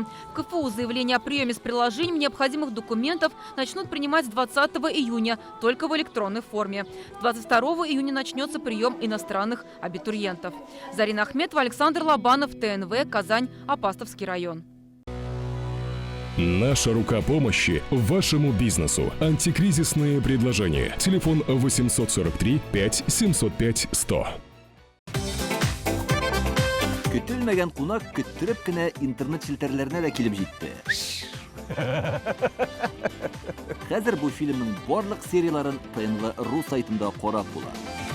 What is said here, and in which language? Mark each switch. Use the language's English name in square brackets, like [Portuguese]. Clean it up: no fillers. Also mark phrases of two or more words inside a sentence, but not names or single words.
[Russian] В КФУ заявление о приеме с приложением необходимых документов начнут принимать с 20 июня, только в электронной форме. 22 июня начнется прием иностранных абитуриентов. Зарина Ахметова, Александр Лобанов, ТНВ, Казань, Апастовский район. Наша рука помощи вашему бизнесу. Антикризисные предложения. Телефон 843 5 705 100. [Tatar] Көтелмәгән кунак көттөреп кенә интернет челтәрләренә дә килеп җитте. Хәзер бу фильмның барлык серияларын ТНВ.ру сайтында карап була.